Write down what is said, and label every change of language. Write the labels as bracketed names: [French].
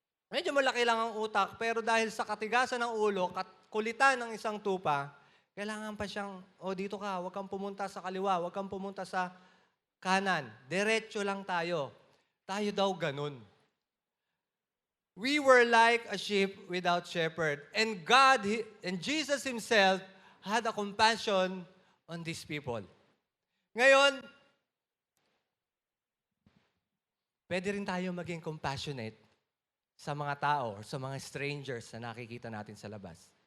[Filipino] Medyo malaki lang ang utak, pero dahil sa katigasan ng ulo, kulitan ng isang tupa, kailangan pa siyang, dito ka, huwag kang pumunta sa kaliwa, huwag kang pumunta sa kanan. Diretso lang tayo. Tayo daw ganun. [English] We were like a sheep without shepherd. And Jesus Himself had a compassion on these people. [Filipino] Ngayon, pwede rin tayo maging compassionate sa mga tao or sa mga strangers na nakikita natin sa labas.